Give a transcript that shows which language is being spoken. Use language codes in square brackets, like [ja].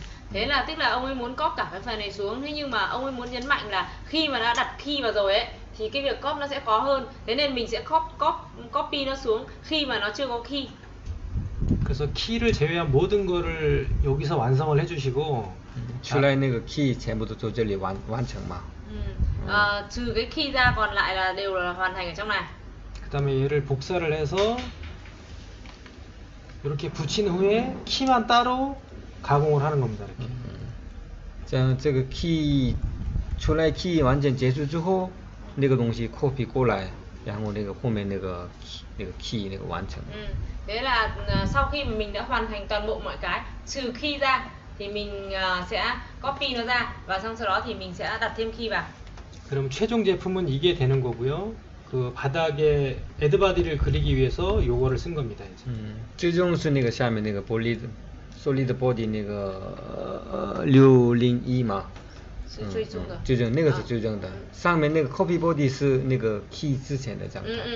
[vi] Thế là tức là ông ấy muốn copy cả cái phần này xuống, thế nhưng mà ông ấy muốn nhấn mạnh là khi mà đã đặt key vào rồi ấy thì cái việc copy nó sẽ khó hơn, thế nên mình sẽ copy nó xuống khi mà nó chưa có key. [ko] 그래서 키를 제외한 모든 거를 여기서 완성을 해주시고 [zh] 出来那个 key 全部都从这里完成嘛。 [vi] trừ cái key ra còn lại là đều là hoàn thành ở trong này. [ko] 그다음에 얘를 복사를 해서 이렇게 붙인 후에 키만 따로 가공을 하는 겁니다. 이렇게. [zh] 这样这个 key 出来 key 完全结束之后，那个东西 copy 过来，然后那个后面那个 key 那个完成。 [vi] Thế là sau khi mà mình đã hoàn thành toàn bộ mọi cái trừ key ra thì mình sẽ copy nó ra và sau đó thì mình sẽ đặt thêm key vào. [ko] 그럼 최종 제품은 이게 되는 거고요. 그 바닥에 에드바디를 그리기 위해서 요거를 쓴 겁니다. 이제. [zh] 最终是那个下面那个 solid body 那个601嘛。是最终的。最终那个是最终的，上面那个 copy body 是那个 key 之前的状态。